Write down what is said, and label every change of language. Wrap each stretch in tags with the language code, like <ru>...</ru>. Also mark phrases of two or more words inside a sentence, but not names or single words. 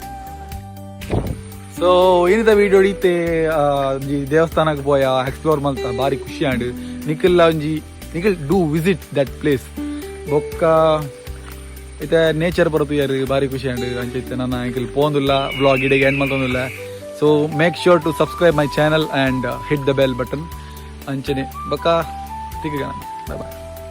<tcy>ಸೊ ಏನಿದ ವಿಡಿಯೋ ಹಿಡಿತೆ ಒಂಜಿ ದೇವಸ್ಥಾನಕ್ಕೆ ಪೋಯ ಎಕ್ಸ್ಪ್ಲೋರ್ ಮಲ್ತ ಬಾರಿ ಖುಷಿ ಆಂಡ್ ನಿಖಿಲ್</tcy> <en>do visit that place</en> <tcy>ಬೊಕ್ಕ ಇತ್ತೆ ನೇಚರ್ ಬರುತ್ತಿಯಾರು ಬಾರಿ ಖುಷಿ ಆಂಡ್ ಅಂಚೈತೆ ನನ್ನ ನಿಖಿಲ್ ಪೋಂದುಲ್ಲ ವ್ಲಾಗ್ ಇಡೆಗೆ ಎಂಡ್ ಮಲ್ತೊಂದುಲ್ಲ ಸೊ</tcy> <en>make sure to subscribe my channel and hit the bell button</en> <tcy>ಅಂಚನೆ ಬೊಕ್ಕ ತಿಕ್ಕ</tcy> <en>bye bye</en>